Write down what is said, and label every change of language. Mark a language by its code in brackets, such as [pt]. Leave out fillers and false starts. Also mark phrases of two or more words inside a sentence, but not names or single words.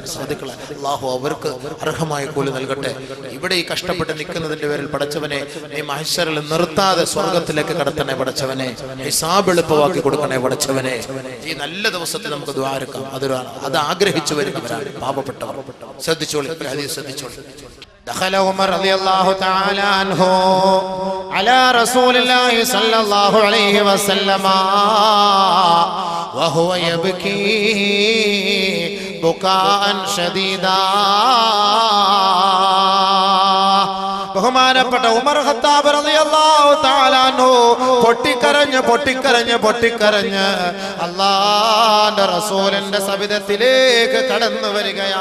[ml] അല്ലാഹു അവർക്ക് അർഹമായ കൂലി നൽകട്ടെ. ഇവിടെ ഈ കഷ്ടപ്പെട്ട് നിൽക്കുന്നതിന്റെ പേരിൽ പടച്ചവനെ ഈ മഹ്ശറിൽ നിർത്താതെ സ്വർഗത്തിലേക്ക് കടത്തണേ പടച്ചവനെ. ഹിസാബ് എളുപ്പമാക്കി കൊടുക്കണേ പടച്ചവനെ. ഈ നല്ല ദിവസത്തിൽ നമുക്ക് ദുആ എടുക്കാം. അത് ആഗ്രഹിച്ചു വരുന്നവരാണ് പാപപ്പെട്ടവർ. ശ്രദ്ധിച്ചോളി, [ar] دخل عمر رضي الله تعالى عنه على رسول الله صلى الله عليه وسلم وهو يبكي بكاء شديدا. [ml] ബഹുമാനപ്പെട്ട ഉമർ ഖത്താബ് [ar] رضي الله تعالى عنه [ml] പൊട്ടിക്കരഞ്ഞ് അല്ലാഹുവിന്റെ റസൂലിന്റെ സവിധത്തിലേക്ക് കടന്നു വരികയാ.